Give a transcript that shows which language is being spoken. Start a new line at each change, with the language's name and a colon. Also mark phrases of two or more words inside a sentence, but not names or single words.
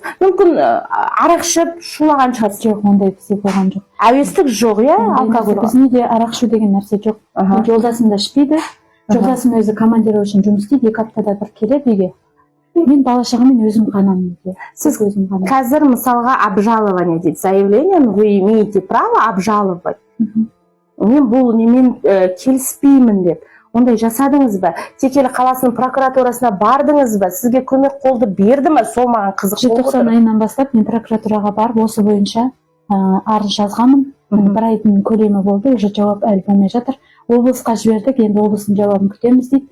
Kazakh: Мүмкін арақ ішіп шулаған шығарсыз. Жоқ, ондай бізде болған жоқ. Әуестік жоқ, алкоголь. Біздің үйде арақ ішу деген нәрсе жоқ. Жолдасым да ішпейді. Жолдасым өзі командировочный жұмыс істейді, 2 аптада бір келеді үйге. Мен бала шағамен өзім қанамын. Сіз қазір мысалға обжалование дейді,
Russian: заявление, вы имеете право обжаловать.
Kazakh: Мен бұл немен келіспеймін деп. Ондай жасадыңыз ба? Текелі қаласының прокуратурасына бардыңыз ба? Сізге көмек қолды берді ме? Сол маған қызық болып отыр. Желтоқсан айынан бастап мен прокуратураға барып, осы бойынша арыз жазғанмын. Бір айдың көлемі болды, уже жауап әлі болмай жатыр. Облысқа жібердік, енді облыстың жауабын күтеміз дейді.